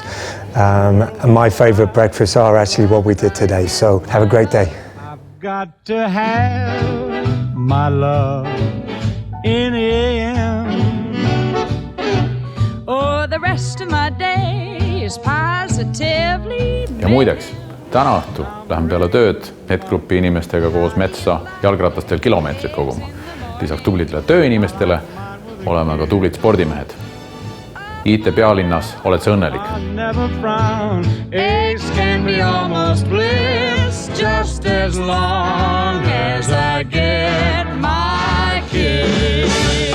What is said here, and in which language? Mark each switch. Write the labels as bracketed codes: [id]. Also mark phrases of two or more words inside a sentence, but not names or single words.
[en] And my favorite breakfasts are actually what we did today, so have a great day. I've got to have my love in the AM. Oh, the rest of my day is positively. [et] Ja muideks, täna õhtu lähen peale tööd NetGroupi inimestega koos metsa jalgratastel kilomeetrid koguma. Lisaks tublidele tööinimestele oleme ka tublid spordimehed. IT pealinnas oled sa õnnelik. [en] Never frown. Eggs can be almost bliss, just as long as I get my kiss.